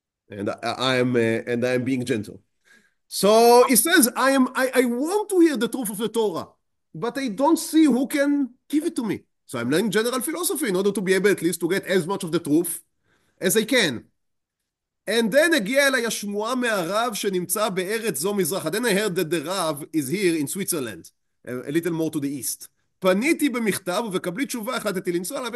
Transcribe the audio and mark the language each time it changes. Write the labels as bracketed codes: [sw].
[en] And I am being gentle. So he says, I want to hear the truth of the Torah, but I don't see who can give it to me. So I'm learning general philosophy in order to be able at least to get as much of the truth as I can. And then [he] הגיעה אליי השמועה מהרב שנמצא בארץ זו מזרחה. [en] Then I heard that the Rav is here in Switzerland, a little more to the east. [he] פניתי במכתב ובקבלי תשובה החלטתי לנסוע עליו.